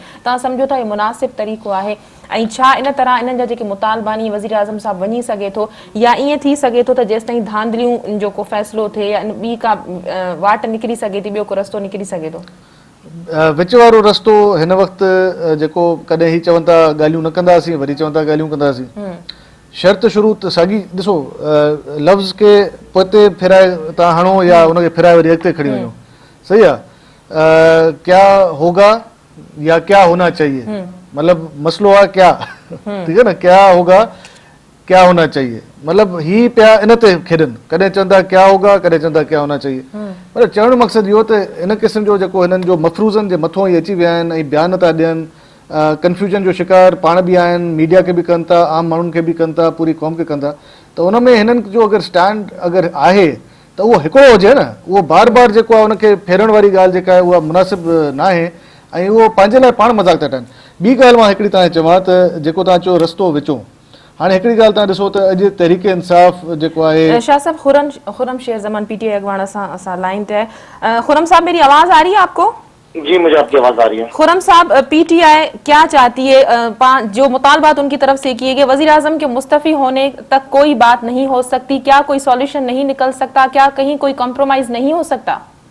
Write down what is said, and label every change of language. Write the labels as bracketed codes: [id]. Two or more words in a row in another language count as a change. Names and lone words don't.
[sd] तव्हां सम्झो था इहो मुनासिब तरीक़ो आहे ऐं छा इन तरह इन्हनि जा जेके मुतालबा आहिनि वज़ीर आज़म साहिबु वञी सघे थो या ईअं थी सघे थो त जेसिताईं धांधलियूं जो को फ़ैसिलो थिए या ॿी का वाट निकिरी सघे थी, ॿियो को रस्तो निकिरी सघे थो? विच वारो रस्तो हिन वक़्तु जेको कॾहिं ही चवनि था ॻाल्हियूं न कंदासीं, वरी चवनि था ॻाल्हियूं कंदासीं, शर्त शुरू त साॻी ॾिसो लफ़्ज़ खे पोइते फिराए तव्हां हणो या हुनखे फिराए वरी अॻिते खणी वञो, सही आहे। [ur] کیا ہوگا یا کیا ہونا چاہیے, [sd] मतलब मसलो आहे [ur] کیا، ٹھیک ہے نا، کیا ہوگا کیا ہونا چاہیے, [sd] मतलब ही पिया इन ते खेॾनि, कॾहिं चवंदा [ur] کیا ہوگا [sd] कॾहिं चवंदा [ur] کیا ہونا چاہیے. [sd] पर चवण जो मक़सदु इहो त इन क़िस्म जो जेको हिननि जो मफ़रूज़नि जे मथां ई अची विया आहिनि ऐं बयान था ॾियनि, कंफ्यूजन जो शिकार पाण बि आहिनि, मीडिया खे बि कनि था, आम माण्हुनि खे बि कनि था, पूरी क़ौम खे कनि था, त उन में हिननि जो अगरि स्टैंड अगरि आहे त उहो हिकिड़ो हुजे न, उहो बार बार जेको आहे उनखे फेरण वारी ॻाल्हि जेका आहे उहा मुनासिबु न आहे ऐं उहो पंहिंजे लाइ पाण मज़ाक था ठाहिनि। ॿी ॻाल्हि मां हिकिड़ी तव्हांखे चवां त जेको तव्हां चयो रस्तो विचो, हाणे हिकिड़ी ॻाल्हि तव्हां ॾिसो त अॼु तहरीक इंसाफ़ जेको आहे, शाह साहब खुरम शेर जमान पीटीआई अगवान असां [ur] لائن پہ ہے. خرم صاحب میری آواز آ رہی ہے آپ کو? جی مجھے آپ کی آواز آ رہی ہے. خرم صاحب پی ٹی آئی کیا چاہتی ہے؟ جو مطالبات ان کی طرف سے کیے گئے، وزیر اعظم کے مستعفی ہونے تک کوئی بات نہیں ہو سکتی، کیا کوئی سلوشن نہیں نکل سکتا، کیا کہیں کوئی کمپرومائز نہیں ہو سکتا?